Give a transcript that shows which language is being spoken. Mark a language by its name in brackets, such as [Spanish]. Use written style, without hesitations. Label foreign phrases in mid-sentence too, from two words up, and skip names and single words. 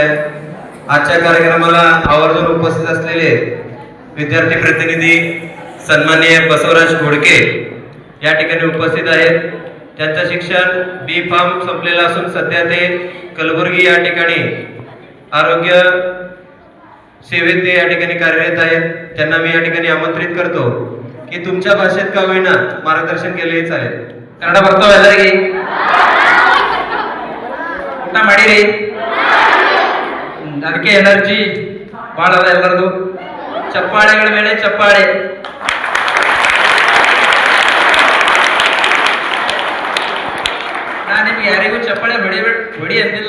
[Marathi] आजच्या कार्यक्रमाला आवर्जून उपस्थित असलेले विद्यार्थी प्रतिनिधी सन्माननीय बसवराज घोडके या ठिकाणी उपस्थित आहेत. त्यांचं शिक्षण B.Pharm संपलेलं असून सध्या ते कलबुर्गी या ठिकाणी आरोग्य सेवेत ते या ठिकाणी कार्यरत आहेत. त्यांना मी या ठिकाणी आमंत्रित करतो की तुमच्या भाषेत का होईना मार्गदर्शन केलेही चालेल. [Kannada] ಕನ್ನಡ ಬರ್ತಾವ ಎಲ್ಲರಿಗೆ? ಊಟ ಮಾಡಿರಿ? ಅದಕ್ಕೆ ಎನರ್ಜಿ ಭಾಳ ಅದ ಎಲ್ಲರದು. ಚಪ್ಪಾಳೆಗಳ ಮೇಲೆ ಚಪ್ಪಾಳೆ. ನಾನು ನಿಮ್ಗೆ ಯಾರಿಗೂ ಚಪ್ಪಾಳೆ ಹೊಡಿ ಅಂದಿಲ್ಲ.